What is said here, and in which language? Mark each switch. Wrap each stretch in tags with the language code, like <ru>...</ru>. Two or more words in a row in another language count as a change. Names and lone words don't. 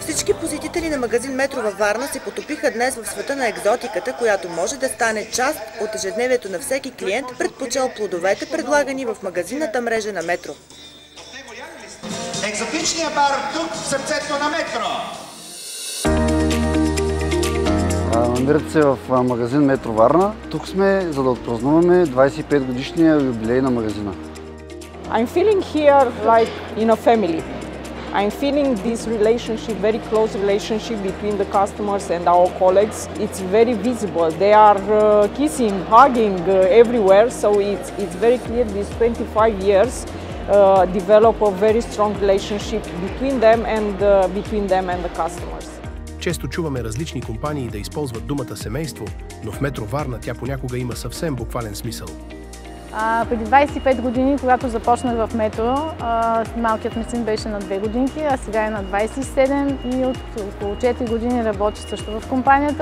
<bg>Всички посетители на магазин Метро във Варна се потопиха днес в света на екзотиката, която може да стане част от ежедневието на всеки клиент, предпочел плодовете, предлагани в магазинната мрежа на Метро. Екзотичният бар тук в сърцето на Метро. Намирате се в магазин Метро Варна. Тук сме, за да отпразнуваме 25-годишния юбилей на магазина.</bg> <en>I'm feeling here like in a family. I'm feeling this relationship, very close relationship between the customers and our colleagues. It's very visible. They are kissing, hugging everywhere. So it's very clear these 25 years develop a very strong relationship between them and the customers.</en> <bg>Често чуваме различни компании да използват думата семейство, но в Метро Варна тя понякога има съвсем буквален смисъл. Преди 25 години, когато започнах в Метро, малкият ми син беше на 2 годинки, а сега е на 27 и от около 4 години работи също в компанията.</bg>